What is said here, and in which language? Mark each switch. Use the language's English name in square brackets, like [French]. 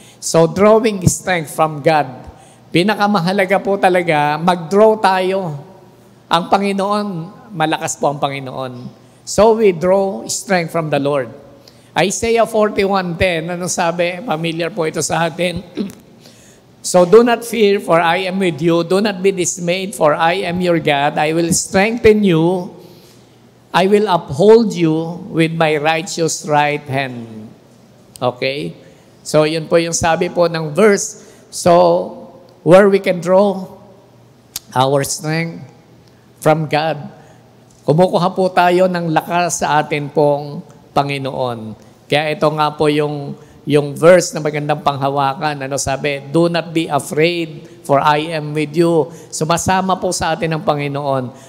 [English] So drawing strength from God. [Filipino] Pinakamahalaga po talaga, mag-draw tayo. Ang Panginoon, malakas po ang Panginoon. [English] So we draw strength from the Lord. Isaiah 41:10, [Filipino] ano sabi? Familiar po ito sa atin. [English] So do not fear, for I am with you. Do not be dismayed, for I am your God. I will strengthen you. I will uphold you with my righteous right hand. Okay? [Filipino] So yun po yung sabi po ng verse. [English] So where we can draw our strength from God. [Filipino] Kumukuha po tayo ng lakas sa atin pong Panginoon. Kaya ito nga po yung verse na magandang panghawakan. Ano sabi? [English] Do not be afraid, for I am with you. [Filipino] Sumasama po sa atin ng Panginoon.